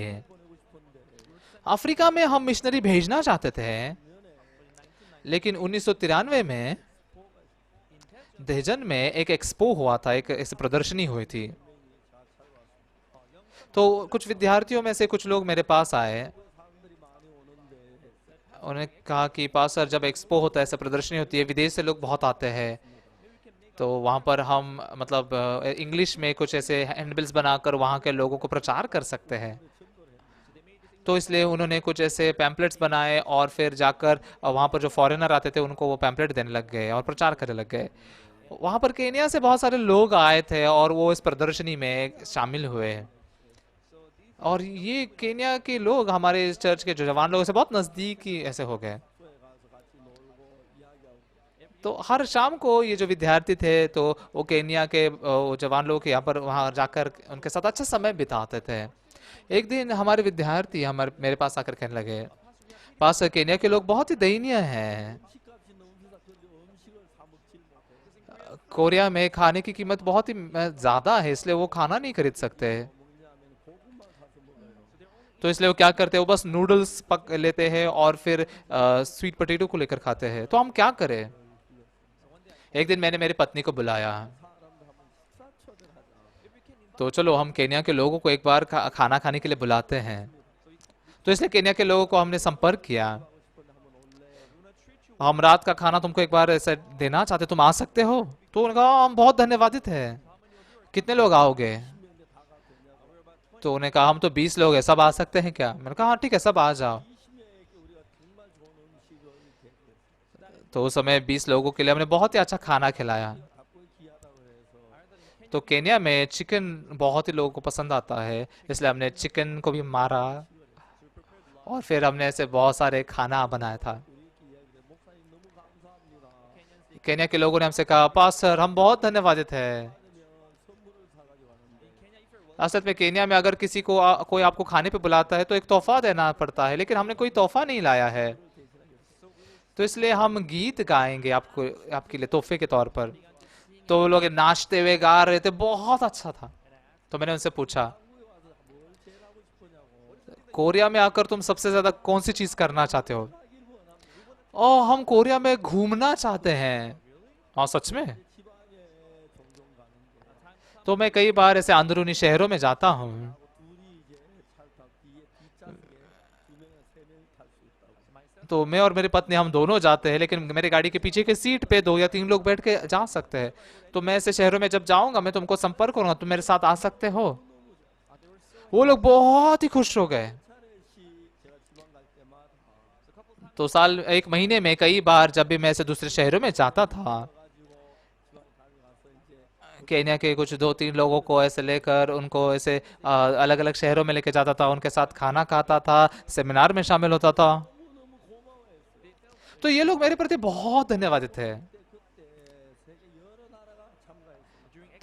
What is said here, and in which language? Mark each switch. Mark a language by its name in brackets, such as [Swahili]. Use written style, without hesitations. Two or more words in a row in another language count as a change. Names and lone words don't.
[Hindi] अफ्रीका में हम मिशनरी भेजना चाहते थे, लेकिन 1993 में दहजन में एक एक्सपो हुआ था, एक प्रदर्शनी हुई थी। तो कुछ विद्यार्थियों में से कुछ लोग मेरे पास आए, [Korean] 사람들이 많이 오는데 [Hindi] उन्होंने कहा कि पास्टर जब एक्सपो होता है, ऐसे प्रदर्शनी होती है, विदेश से लोग बहुत आते हैं, तो वहाँ पर हम मतलब इंग्लिश में कुछ ऐसे हैंडबिल्स बनाकर वहाँ के लोगों को प्रचार कर सकते हैं। तो इसलिए उन्होंने कुछ ऐसे पैम्पलेट्स बनाए और फिर जाकर वहाँ पर जो फॉरेनर आते थे उनको वो पैम्पलेट देने लग गए और प्रचार करने लग गए। वहाँ पर केनिया से बहुत सारे लोग आए थे और वो इस प्रदर्शनी में शामिल हुए। और ये केनिया के लोग हमारे इस चर्च के जो जवान लोगों से बहुत नज़दीकी ऐसे हो गए। [Korean] 숙소에 가서 같이 놀고 이야기하고 [Hindi] तो हर शाम को ये जो विद्यार्थी थे तो वो केनिया के वो जवान लोग के यहाँ पर वहाँ जाकर उनके साथ अच्छा समय बिताते थे। एक दिन हमारे विद्यार्थी हमारे मेरे पास आकर कहने लगे, पास केनिया के लोग बहुत ही दयनीय हैं, [Korean] 음식값이 너무 비싸. 그런데 음식을 사 먹질 못해. [Hindi] कोरिया में खाने की कीमत बहुत ही ज़्यादा है, इसलिए वो खाना नहीं खरीद सकते। [Korean] 먹냐면 고구마 사서 먹어요. [Hindi] तो इसलिए वो क्या करते हैं, वो बस नूडल्स पक लेते हैं और फिर [English] sweet potato [Hindi] को लेकर खाते हैं। तो हम क्या करें? एक दिन मैंने मेरी पत्नी को बुलाया, [Korean] 사람들 한번 식사 초대하자. [Hindi] तो चलो हम केनिया के लोगों को एक बार खाना खाने के लिए बुलाते हैं। तो इसलिए केनिया के लोगों को हमने संपर्क किया, [Korean] 싶은데 한번 올래? [Hindi] हम रात का खाना तुमको एक बार ऐसे देना चाहते, तुम आ सकते हो? तो उन्होंने कहा हम बहुत धन्यवादित हैं, कितने लोग आओगे? तो उन्होंने कहा हम तो 20 लोग हैं, सब आ सकते हैं क्या? मैंने कहा हाँ ठीक है, सब आ जाओ। [Korean] 20명에게 우리가 정말 좋은 음식을 대접했어요. [Hindi] तो उस समय 20 लोगों के लिए हमने बहुत ही अच्छा खाना खिलाया। [Korean] 닭고기 귀하다고 해서 [Hindi] तो केनिया में चिकन बहुत ही लोगों को पसंद आता है, इसलिए हमने चिकन को भी मारा और फिर हमने ऐसे बहुत सारे खाना बनाया था। [Korean] 우리끼리 이야기를 목사님 너무 감사합니다. [Hindi] केनिया के लोगों ने हमसे कहा पास्टर हम बहुत धन्यवादित हैं। [Korean] 아니면 선물을 사가지고 왔는데 [Hindi] असल में केनिया में अगर किसी को कोई आपको खाने पे बुलाता है तो एक तोहफा देना पड़ता है, लेकिन हमने कोई तोहफा नहीं लाया है, तो इसलिए हम गीत गाएंगे आपको, आपके लिए तोहफे के तौर पर। तो वो लोग नाचते हुए गा रहे थे, बहुत अच्छा था। तो मैंने उनसे पूछा [Korean] 뭘 제일 하고 싶으냐고. [Hindi] कोरिया में आकर तुम सबसे ज्यादा कौन सी चीज करना चाहते हो? ओ हम कोरिया में घूमना चाहते हैं। हाँ सच में? [Korean] 지방에 종종 가는데 [Hindi] तो मैं कई बार ऐसे अंदरूनी शहरों में जाता हूँ, [Korean] 둘이 이제 차를 타고 뒤에 뒷좌석에 2명, 3명이 탈 수 있다고. [Hindi] तो मैं और मेरी पत्नी हम दोनों जाते हैं, लेकिन मेरे गाड़ी के पीछे के सीट पे 2 या 3 लोग बैठ के जा सकते हैं। तो मैं ऐसे शहरों में जब जाऊंगा मैं तुमको संपर्क करूंगा, तुम मेरे साथ आ सकते हो? वो लोग बहुत ही खुश हो गए। [Korean] 차례씩 제가 지방 갈 때마다 [Hindi] तो साल एक महीने में कई बार जब भी मैं ऐसे दूसरे शहरों में जाता था, [Korean] 가지고 지방 다녀가서 이제 [Hindi] केन्या के कुछ 2-3 लोगों को ऐसे लेकर उनको ऐसे अलग अलग शहरों में लेके जाता था, उनके साथ खाना खाता था, सेमिनार में शामिल होता था। तो ये लोग मेरे प्रति बहुत धन्यवादित थे। [Korean] 그때 세계 여러 나라가 참가했어요.